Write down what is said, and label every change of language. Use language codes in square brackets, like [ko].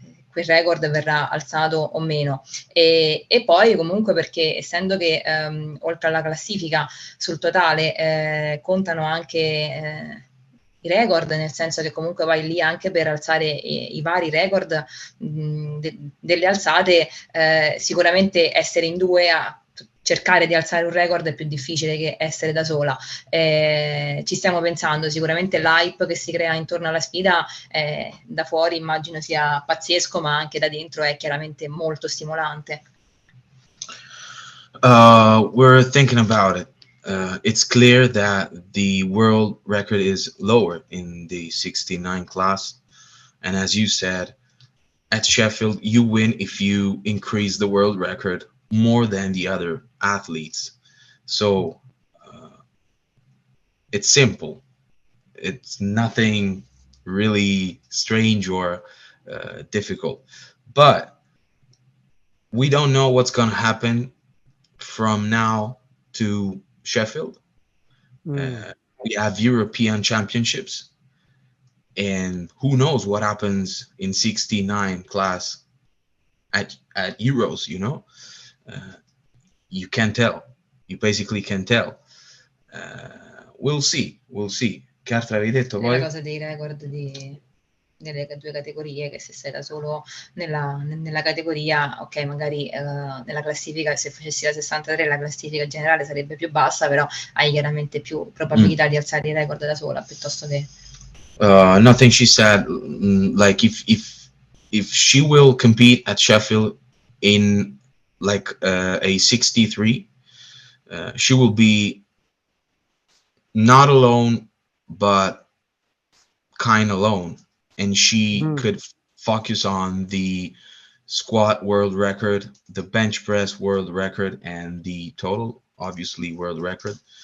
[it] quel record verrà alzato o meno, e poi comunque perché essendo che oltre alla classifica sul totale contano anche i record, nel senso che comunque vai lì anche per alzare i vari record delle alzate, sicuramente essere in due a cercare di alzare un record è più difficile che essere da sola. Ci stiamo pensando, sicuramente l'hype che si crea intorno alla sfida da fuori immagino sia pazzesco, ma anche da dentro è chiaramente molto stimolante. [en] We're thinking about it. It's clear that the world record is lower in the 69 class. And as you said, at Sheffield, you win if you increase the world record more than the other athletes. So it's simple. It's nothing really strange or difficult. But we don't know what's going to happen from now to Sheffield. We have European championships, and who knows what happens in 69 class at Euros, you can't tell. You basically can't tell. We'll see. [it] Che altro avevi detto poi? La cosa dei record di nelle due categorie, che se sei da solo nella categoria, ok, magari nella classifica, se facessi la 63 la classifica generale sarebbe più bassa, però hai chiaramente più probabilità di alzare il record da sola piuttosto che... [en] Nothing she said, like if she will compete at Sheffield in like a 63, she will be not alone, but kind of alone, and she could focus on the squat world record, the bench press world record, and the total, obviously, world record.